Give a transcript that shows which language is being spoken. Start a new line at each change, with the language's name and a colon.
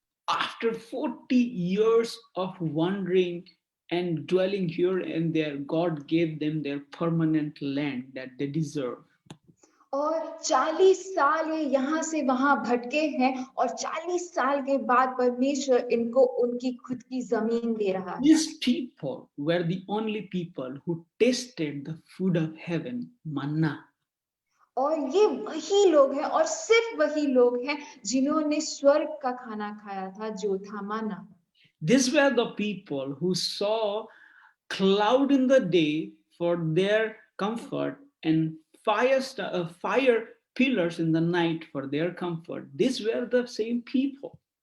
English: After 40 years of wandering and dwelling here and there, God gave them their permanent land that they deserve.
Hindi: और 40 साल ये यहाँ से वहां भटके हैं और 40 साल के बाद परमेश्वर इनको उनकी खुद की जमीन दे रहा है।
English: These people were the only people who tasted the food of heaven, manna.
Hindi: और ये वही लोग हैं और सिर्फ वही लोग हैं जिन्होंने स्वर्ग का खाना खाया था, जो था मन्ना।
English: These were the people who saw cloud in the day for their comfort and fire pillars in the night for their comfort. These were the same people.